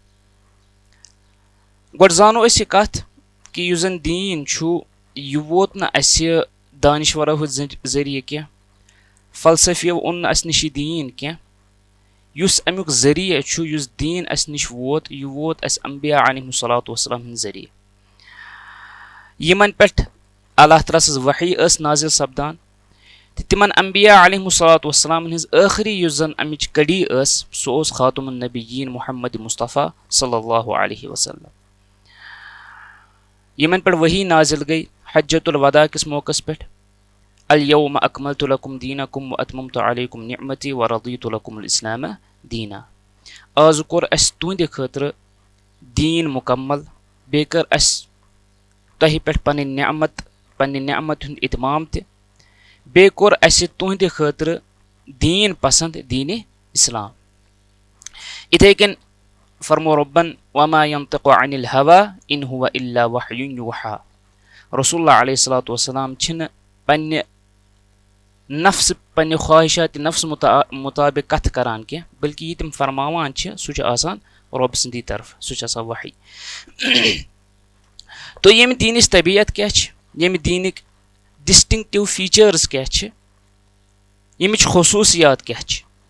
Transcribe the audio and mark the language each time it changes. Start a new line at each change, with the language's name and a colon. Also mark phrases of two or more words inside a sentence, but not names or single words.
Kashmiri: गोड जानो अस यह कथ कि युस जन दीन छु यह वोत न अस दानिशवरो जरिए कह, फलसफियों ओन न अस निश दीन कह, युस अमुक जरिए छु, युस दीन अस निश वोत यह वोत अस अंबिया
Arabic: عليهم الصلاة والسلام
Kashmiri: हिंद जरिए यमन पेठ अल्लाह तआला सज वही अस नाजिल सपदान तिमन अंबिया
Arabic: عليهم الصلاة والسلام
Kashmiri: हिंद आखिरी युस जन अमिच कड़ी अस सो ओस
Arabic: خاتم النبيين
Kashmiri: मुहम्मद मुस्तफ़ा
Arabic: صلى الله عليه وسلم.
Kashmiri: यमन पर वही नाजिल गई
Arabic: حجة الوداع
Kashmiri: किस मौक़स पेठ,
Arabic: اليوم أكملت لكم دينكم وأتممت عليكم نعمتي ورضيت لكم الإسلام دينا.
Kashmiri: आज कोर अस तुंदे खतर दीन मुकम्मल, बे कर अस तहि पेठ पन्नि नेअमत हुंद इतमाम ते, बे कोर अस तुंदे खतर दीन पसंद दीन इस्लाम। इथे कन फरमो रब्बन
Arabic: وما ينطق عن الهوى إن هو إلا وحي يوحى.
Kashmiri: रसूलुल्लाह
Arabic: عليه الصلاة والسلام
Kashmiri: छिन पन्ने नफ्स पन्ने ख्वाहिशात नफ्स मुताबिक कथ करान के, बल्कि ये तिम फरमावान छ सु छ आसान रब सदी तरफ, सु छ आसान वही। तो यम दीनिस तबीयत क्या छ, यम दीनिक
English: distinctive features
Kashmiri: क्या छ, यमिच खुसूसियात क्या छ।